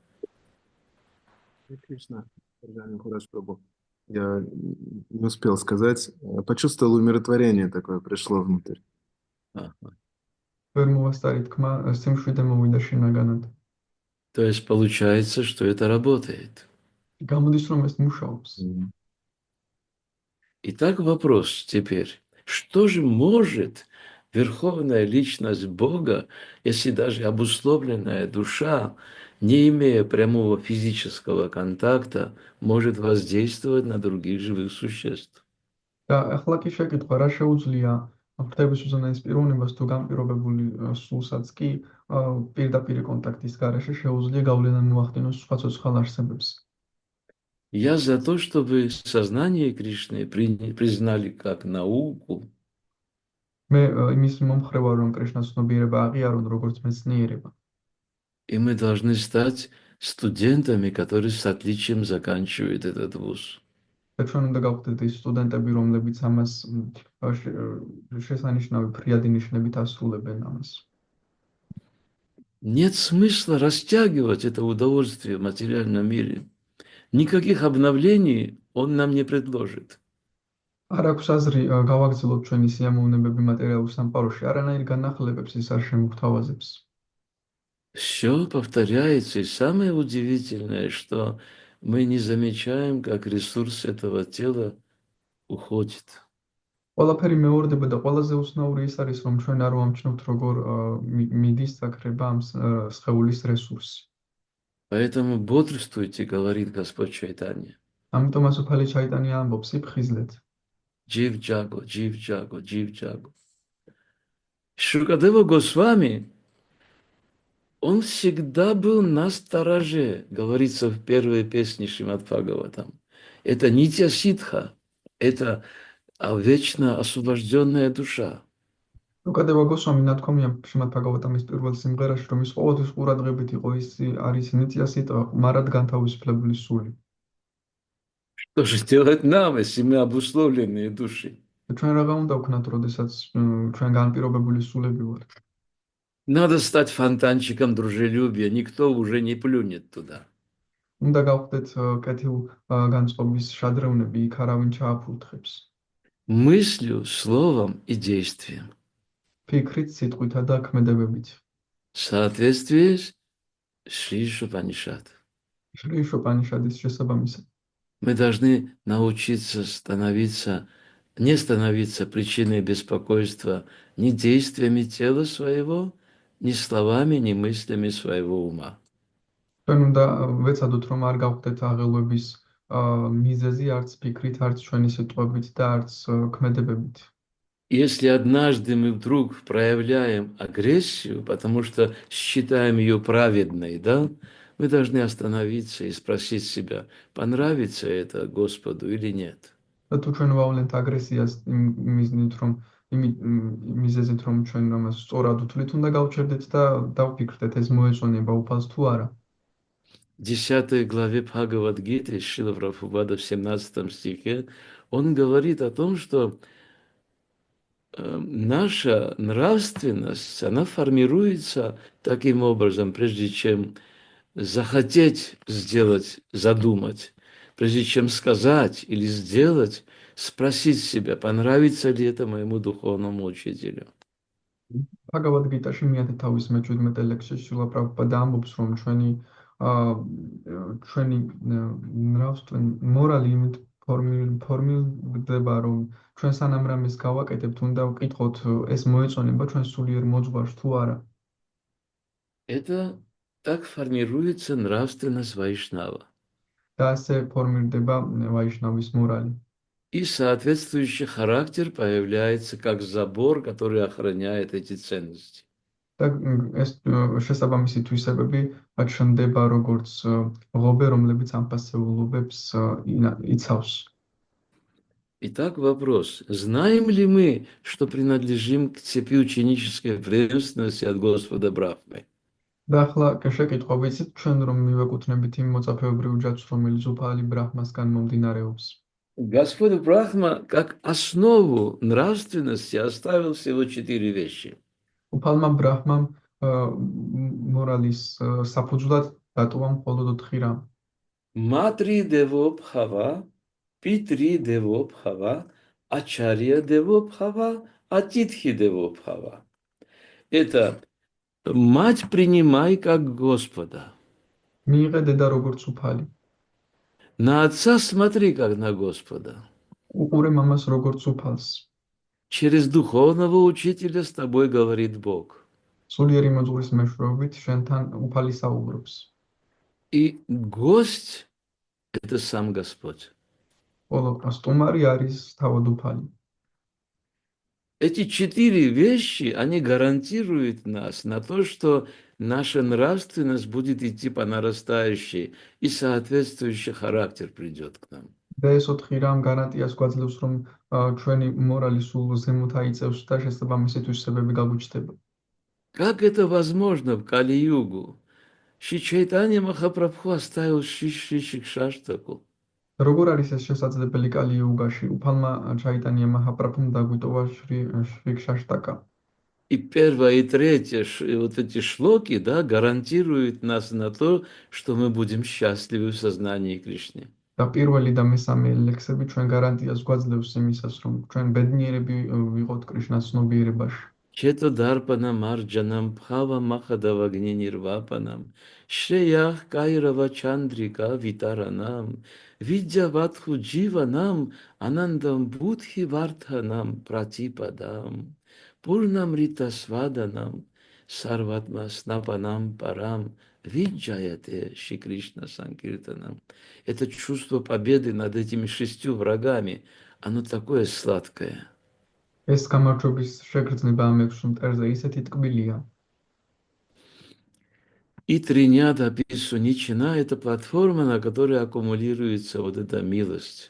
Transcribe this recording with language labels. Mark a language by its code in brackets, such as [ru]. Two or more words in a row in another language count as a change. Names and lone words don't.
[ru] Кришна, Прабху. Я не успел сказать. Почувствовал умиротворение такое, пришло внутрь. Ага. [ka] ვერ მოვასწარი თქმა, სიმშვიდე მოვიდა შინაგანად. [ru] То есть получается, что это работает. [ka] გამოდის, რომ ეს მუშაობს. [ru] Итак, вопрос теперь. Что же может Верховная Личность Бога, если даже обусловленная душа, не имея прямого физического контакта, может воздействовать на других живых существ? [ka] და ახლა კი შეკითხვა, რა შეუძლია ხების უზენაეს პიროვნებას თუ გამ პირობებული სულსაც კი პირდაპირ კონტაქტის გარეშე შეუძლია გავლენა მოახდინოს სხვა ცოცხალ არსებებს. [ru] Я за то, чтобы сознание Кришны признали как науку, [ka] მე იმის მომხრე ვარ, რომ კრიშნას ცნობიერება აღიარონ როგორც მეცნიერება. [ru] и мы должны стать студентами, которые с отличием заканчивают этот вуз. [ka] და ჩვენ უნდა გავხდეთ ის სტუდენტები, რომლებიც ამას შესანიშნავი ფრიადი ნიშნებით ასრულებენ ამას. [ru] Нет смысла растягивать это удовольствие в материальном мире. Никаких обновлений он нам не предложит. [ka] არ აქვს აზრი გავაგრძელოთ ჩვენი სიამოვნებები მატერიალურ სამყაროში, არანაირ განახლებებს ის არ შემოგთავაზებს. [ru] Все повторяется, и самое удивительное, что мы не замечаем, как ресурс этого тела уходит. [ka] ყველაფერი მეორდება და ყველაზე უცნაური ის არის, რომ ჩვენ არ ვამჩნევთ, როგორ მიდის საკრება ამ სხეულის რესურსი. [ru] Поэтому бодрствуйте, говорит Господь Чайтанья. [ka] ამიტომ ასოფალი ჩაიტანია ამბობს, იფხიზლეთ. [bn] জীব জাগো, জীব জাগো, জীব জাগো. [ru] Шукадева Госвами, он всегда был на стороже, говорится в первой песне Шримад Бхагаватам. Это [sa] नित्य सिद्ध, [ru] это вечно освобожденная душа. [ka] უკადევა გოსვამი ნათქვამია შრიმად ბჰაგავატამის პირველ სიმღერაში, რომ ის ყოველთვის ყურადღებით იყო, ის არის [sa] नित्य सिद्ध, [ka] მარად განთავისუფლებული სული. [ru] Что же делать нам, если мы обусловленные души? [ka] ჩვენ რა უნდა ვქნათ, როდესაც ჩვენ განპირობებული სულები ვართ? [ru] Надо стать фонтанчиком дружелюбия, никто уже не плюнет туда. [ka] უნდა გავხდეთ კეთილ განწყობის შადრევნები, იქ არავინ ჩააფურთხებს. [ru] Мыслью, словом и действием. [ka] ფიქრით, სიტყვითა და ქმედებებით. [ru] В соответствии с Шри Шупанишат. [ka] შრი შოპანიშადის შესაბამისად. [ru] Мы должны научиться не становиться причиной беспокойства ни действиями тела своего, ни словами, ни мыслями своего ума. [ka] ჩვენ უნდა ვეცადოთ, რომ არ გავხდეთ აღელვების მიზეზი არც ფიქრით, არც ჩვენი სიტყვებით და არც ქმედებებით. [ru] Если однажды мы вдруг проявляем агрессию, потому что считаем ее праведной, да, мы должны остановиться и спросить себя, понравится это Господу или нет. [ka] და თუ ჩვენ ვავლენთ აგრესიას მიზნით, რომ მიზეზით, რომ ჩვენ ამას სწორად უთვლით, უნდა გავჩერდეთ და დავფიქრდეთ, ეს მოეწონება უფალს თუ არა. [ru] В 10 главе Бхагавад-гиты Шрила Прабхупада в 17 стихе он говорит о том, что наша нравственность, она формируется таким образом, прежде чем захотеть сделать, задумать, прежде чем сказать или сделать, спросить себя, понравится ли это моему духовному учителю. [ka] Bhagavad Gita-ში მიათა თავის მე-17 ლექსში შრილა პრაბჰუპადა ამბობს, რომ ჩვენი ნравствен მორალი იმით ფორმირდება, რომ ჩვენ სანამ რამეს გავაკეთებთ, უნდა ვკითხოთ, ეს მოეწონება ჩვენ სულიერ მოძღვარს თუ არა. [ru] Это так формируется нравственность Вайшнава. [ka] და ასე ფორმირდება ვაიშნავის მორალი. [ru] И соответствующий характер появляется как забор, который охраняет эти ценности. [ka] და ეს შესაბამისი თვისებები ჩნდება როგორც ღობე, რომლებიც ამ ფასეულობებს იცავს. [ru] Итак, вопрос. Знаем ли мы, что принадлежим к цепи ученической преемственности от Господа Брахмы? [ka] და ახლა შეკითხვა, ვიცით ჩვენ რომ მივეკუთვნებით იმ მოწაფეობრივ ჯაჭვს, რომელიც უფალი ბრაჰმასგან მომდინარეობს. [ru] Господь Брахма как основу нравственности оставил всего 4 вещи. [ka] უფალმა ბრაჰმამ მორალის საფუძვლად დატოვა მხოლოდ 4 რამ. [sa] मातृ देवो भव, पितृ देवो भव, आचार्य देवो भव, अतिथि देवो भव. [ru] Это мать принимай как Господа. [ka] მიიღე დედა როგორც უფალი. [ru] На отца смотри как на Господа. [ka] უყურე მამას როგორც უფალს. [ru] Через духовного учителя с тобой говорит Бог. [ka] სულიერი მოძღვრის მეშვეობით შენთან უფალი საუბრობს. [ru] И гость – это сам Господь. [ka] Ხოლო სტუმარი არის თავად უფალი. [ru] Эти 4 вещи, они гарантируют нас на то, что наша нравственность будет идти по нарастающей, и соответствующий характер придет к нам. [ka] და ეს 4 რამ გარანტიას გვაძლევს, რომ ჩვენი მორალი სულ ზემოთ აიწევს და შესაბამისი თვისებები გაგვიჩნდება. [ru] Как это возможно в Кали-югу? Шри Чайтанья Махапрабху оставил Шри Шикшаштаку. [ka] როგორ არის ეს შესაძლებელი კალი-იუგაში? უფალმა ჩაიტანია მაჰაპრაბჰუმ დაგვიტოვა შრიქშაშტაკა. [ru] И первое, и третье, вот эти шлоки, да, гарантируют нас на то, что мы будем счастливы в сознании Кришны. და პირველი და მესამე ლექსები ჩვენ გარანტიას გვაძლევს იმისას, რომ ჩვენ ბედნიერები ვიყოთ კრიშნას ცნობიერებაში. [sa] चेतो दर्पण मार्जनं भव महादावाग्नि निर्वापणं, श्रेयः कैरव चन्द्रिका वितरणं, विद्यावधू जीवनं, आनन्दं बुधि वर्धनं प्रतिपदं, पूर्णं अमृतास्वादनं, सर्वात्म स्नपनं परं, विजयते श्री कृष्ण सङ्कीर्तनं. [ru] Это чувство победы над этими 6 врагами, оно такое сладкое. [ka] ეს გამარჯვების შეგრძნება ამ 6 მტერზე ისეთი ტკბილია. [ru] И [sa] तृणादपि सुनीचेन [ru] – это платформа, на которой аккумулируется вот эта милость.